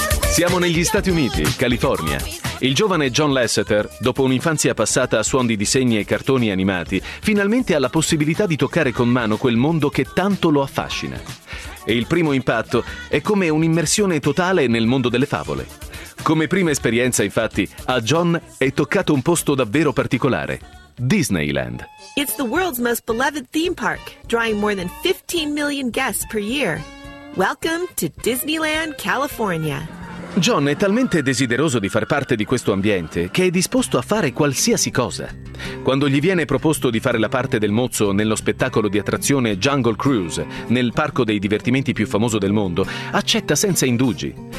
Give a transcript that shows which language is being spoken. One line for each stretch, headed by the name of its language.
Italian: Siamo negli Stati Uniti, California. Il giovane John Lasseter, dopo un'infanzia passata a suon di disegni e cartoni animati, finalmente ha la possibilità di toccare con mano quel mondo che tanto lo affascina. E il primo impatto è come un'immersione totale nel mondo delle favole. Come prima esperienza, infatti, a John è toccato un posto davvero particolare: Disneyland.
English: It's the world's most beloved theme park, drawing more than 15 million guests per year. Welcome to Disneyland, California.
Italian: John è talmente desideroso di far parte di questo ambiente che è disposto a fare qualsiasi cosa. Quando gli viene proposto di fare la parte del mozzo nello spettacolo di attrazione Jungle Cruise, nel parco dei divertimenti più famoso del mondo, accetta senza indugi.